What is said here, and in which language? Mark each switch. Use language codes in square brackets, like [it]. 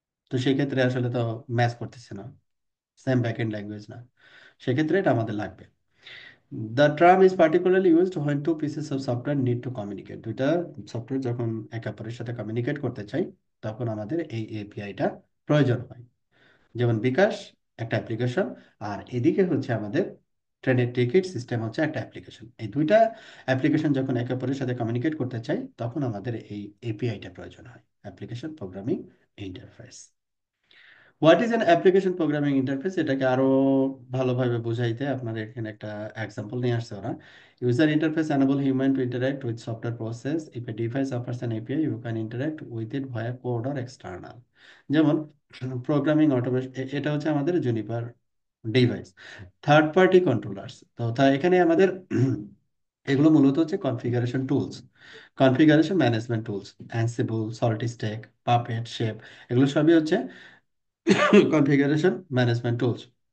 [bn] তো সেক্ষেত্রে আসলে তো ম্যাচ করতেছে না, সেম ব্যাকএন্ড ল্যাঙ্গুয়েজ না, সেক্ষেত্রে এটা আমাদের লাগবে। [en] The term is particularly used when two pieces of software need to communicate. [bn] দুইটা সফটওয়্যার যখন একে অপরের সাথে কমিউনিকেট করতে চাই, তখন আমাদের এই এপিআইটা প্রয়োজন হয়। যেমন বিকাশ একটা অ্যাপ্লিকেশন, আর এদিকে হচ্ছে আমাদের ট্রেনের টিকিট সিস্টেম হচ্ছে একটা অ্যাপ্লিকেশন। এই দুইটা অ্যাপ্লিকেশন যখন একে অপরের সাথে কমিউনিকেট করতে চাই তখন আমাদের এই এপিআইটা প্রয়োজন হয়, application programming interface. [en] what is an application programming interface, [bn] এটাকে আরো ভালোভাবে বুঝাইতে আপনার এখানে একটা এক্সাম্পল নিয়ে আসছে ওরা। [en] User interface enable human to interact with software process. If a device offers an API, you can interact with it via code or external। [bn] যেমন প্রোগ্রামিং অটোমেশন, এটা হচ্ছে আমাদের Juniper device. Third party controllers, তো এখানে আমাদের এগুলো মূলত হচ্ছে configuration tools, configuration management tools, অ্যানসিবল, salty stake, puppet, shape, এগুলো সবই হচ্ছে কনফিগারেশন ম্যানেজমেন্ট টুলস।